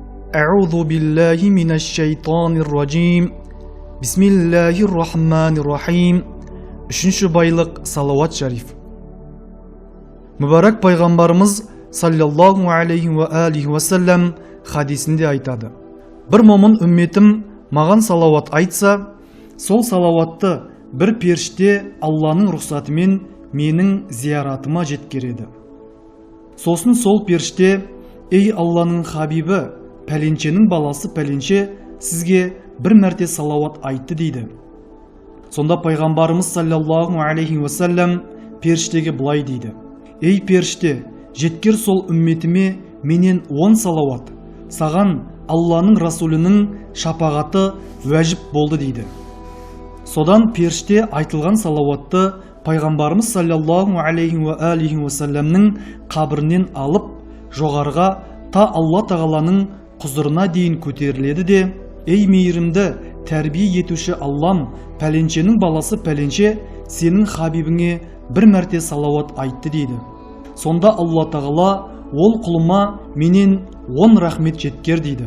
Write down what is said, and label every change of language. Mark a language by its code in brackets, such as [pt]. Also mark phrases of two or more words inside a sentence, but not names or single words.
[ar] أعوذ بالله من الشيطان الرجيم. بسم الله الرحمن الرحيم. [kk] Үшінші байлық салауат шариф. Мүбарак пайғамбарымыз [ar] صلى الله عليه و عليه وسلم [kk] хадисінде айтады: бір момын үмметім маған салауат айтса, сол салауатты бір періште Алланың рұқсатымен менің зияратыма жеткереді. Сосын сол періште: ей Алланың хабибі, пәленшенің баласы пәленше сізге бір мәрте салауат айтты дейді. Сонда пайғамбарымыз [ar] صلى الله عليه وسلم [kk] періштеге былай дейді: ей періште, жеткер сол үмметіме менен 10 салауат, саған Алланың расулының шапағаты уәжіп болды дейді. Содан періште айтылған салауатты пайғамбарымыз [ar] صلى الله عليه و عليه و [kk] саллямның қабірінен алып жоғарыға та Алла тағаланың құзырына дейін көтеріледі де: ей мейірімді тәрбие етуші Аллам, пәленшенің баласы пәленше сенің хабибіңе бір мәрте салауат айтты дейді. Сонда Алла тағала: ол құлыма менен 10 рахмет жеткер дейді.